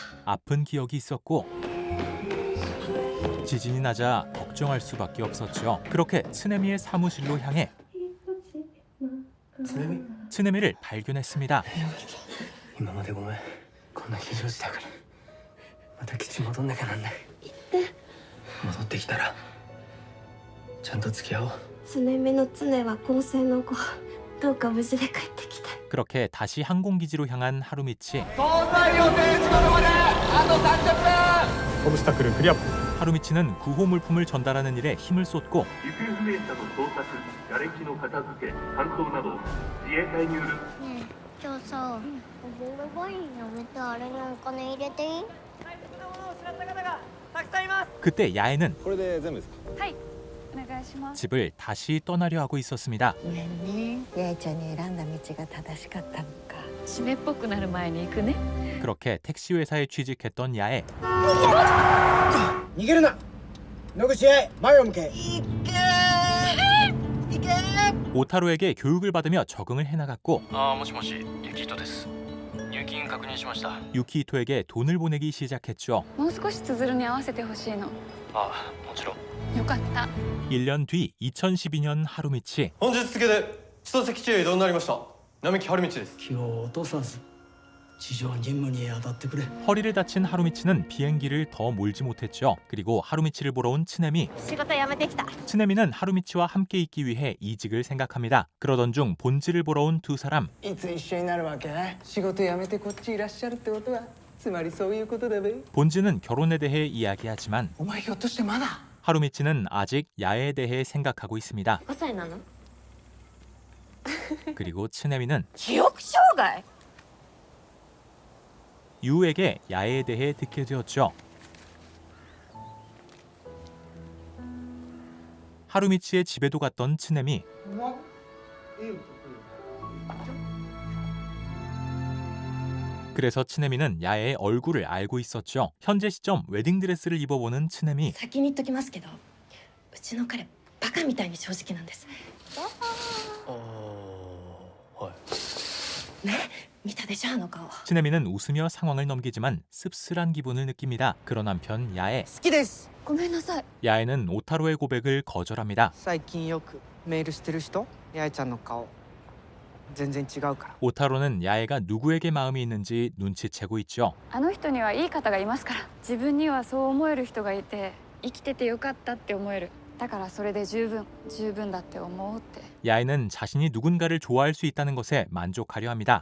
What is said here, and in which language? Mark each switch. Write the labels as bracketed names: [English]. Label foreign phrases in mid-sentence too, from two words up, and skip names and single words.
[Korean] 아픈 기억이 있었고 지진이 나자 걱정할 수밖에 없었죠. 그렇게 츠네미의 사무실로 향해 츠네미를 발견했습니다. [Japanese] 今までごめんこんな非常事だからまた基地戻んなきゃなんない戻ってきたらちゃんと付き合おう常目の常は高専の子どうか無事で帰ってきた [Korean] 그렇게 다시 항공기지로 향한 하루미치. [Japanese] 搭載予定時刻まであと30分オブスタクルクリア [Korean] 하루미치는 구호 물품을 전달하는 일에 힘을 쏟고 [Japanese] 行方不明者の捜索、瓦礫の片付け、搬送など自衛隊による。ねえ、今日さ、ボールバインやめてあれにお金入れていい？ [Korean] 그때 야애는 [Japanese] これで全部ですか？はい、お願いします。 [Korean] 집을 다시 떠나려 하고 있었습니다. [Japanese] ごめんね八重ちゃんに選んだ道が正しかったのか締めっぽくなる前に行くね。 [Korean] 그렇게 택시 회사에 취직했던 야애. [Japanese] 逃げるな野口へ前を向け [Korean] 오타로에게 교육을 받으며 적응을 해나갔고 [Japanese] もしもしユキヒトです入金確認しました [Korean] 유키히토에게 돈을 보내기 시작했죠. [Japanese] もう少しつづるに合わせてほしいの。もちろんよかった。 [Korean] 1년 뒤 2012년 하루미치. [Japanese] 本日付で千歳基地へ移動になりました並木春道です気を落とさず地上任務に当たってくれ [Korean] 허리를 다친 하루미치는 비행기를 더 몰지 못했죠. 그리고 하루미치를 보러 온 츠네미. [Japanese] 仕事辞めてきた [Korean] 츠네미는 하루미치와 함께 있기 위해 이직을 생각합니다. 그러던 중 본지를 보러 온 두 사람. [Japanese] いつ一緒になるわけ仕事辞めてこっちいらっしゃるってことはつまりそういうことだべ [Korean] 본지는 결혼에 대해 이야기하지만 [Japanese] お前ひょっとしてまだ [Korean] 하루미치는 아직 야애에 대해 생각하고 있습니다. [Japanese] 5 歳なの [Korean] 그리고 츠네미는 [Japanese] 記憶障害 [Korean] 유에게 야애에 대해 듣게 되었죠. 하루미치의 집에도 갔던 츠네미. 그래서 츠네미는 야애의 얼굴을 알고 있었죠. 현재 시점 웨딩드레스를 입어보는 츠네미. [Japanese] 先に言っときますけどうちの彼バカみたいに正直なんですね見たでしょあの顔 [Korean] 츠네미는 웃으며 상황을 넘기지만 씁쓸한 기분을 느낍니다. 그런 한편 야애. [Japanese] 好きですごめんなさい [Korean] 야애는 오타로의 고백을 거절합니다. [Japanese] 最近よくメールしてる人八重ちゃんの顔全然違うから [Korean] 오타로는 야애가 누구에게 마음이 있는지 눈치채고 있죠. [Japanese] あの人にはいい方がいますから。自分にはそう思える人がいて、生きててよかったって思える。だからそれで十分だって思うって。 [Korean] 야애는 자신이 누군가를 좋아할 수 있다는 것에 만족하려 합니다.